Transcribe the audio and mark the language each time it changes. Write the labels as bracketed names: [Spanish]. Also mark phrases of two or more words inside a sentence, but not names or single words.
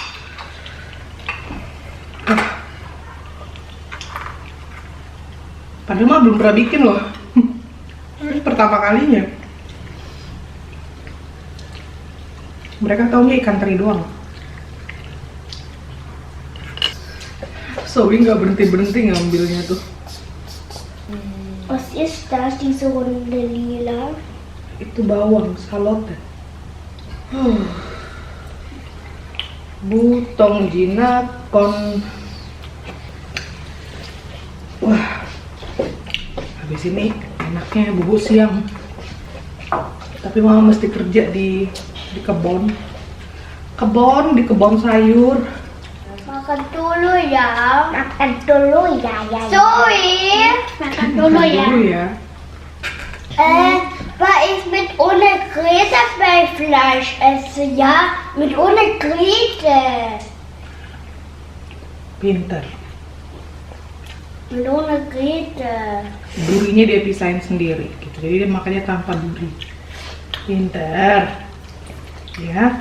[Indonesian] Padahal mah belum pernah bikin loh. Ini pertama kalinya. Mereka taunya ikan teri doang. Zoe nggak berhenti ngambilnya tuh. [German] Was ist das, diese Runde lila? [Indonesian] Itu bawang, salote. Butong jinakon. Wah, habis ini enaknya bubuk siang. Tapi mama mesti kerja di kebun. Di kebun sayur. Makan dulu ya. Makan dulu ya. Zoe, makan dulu ya. [German] Weil ich mit ohne Grete Fleisch esse, ja? Mit ohne Grete. [Indonesian] Pinter. [German] Mit ohne Grete. [Indonesian] Durinya dia pisahin sendiri gitu. Jadi dia makannya tanpa duri. Pinter. Ya.